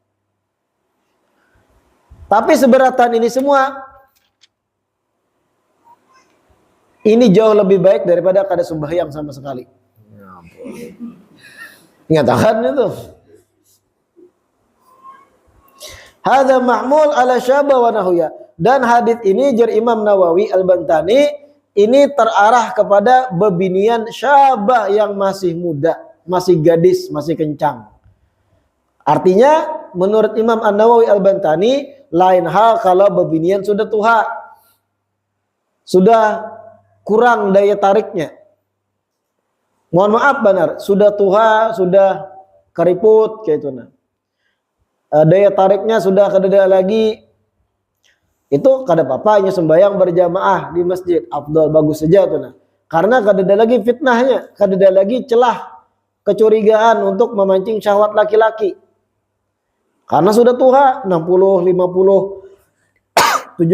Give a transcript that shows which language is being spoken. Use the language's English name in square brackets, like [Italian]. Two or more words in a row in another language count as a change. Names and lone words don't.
[Indonesian] Tapi seberatan ini semua, ini jauh lebih baik daripada kada sembahyang sama sekali. Nyatakan itu. [Arabic] هذا محمول على الشابة ونحوها. [Indonesian] Dan hadis ini jar Imam Nawawi Al-Bantani ini terarah kepada bebinian syabah yang masih muda, masih gadis, masih kencang. Artinya menurut Imam An-Nawawi Al-Bantani lain hal kalau bebinian sudah tua. Sudah kurang daya tariknya. Mohon maaf benar, sudah tua, sudah keriput kayak itu nah. Daya tariknya sudah kada lagi. Itu kada apa-apanya sembahyang berjamaah di masjid, afdal bagus saja tuh nah. Karena kada ada lagi fitnahnya, kada ada lagi celah kecurigaan untuk memancing syahwat laki-laki. Karena sudah tua 60, 50, 70.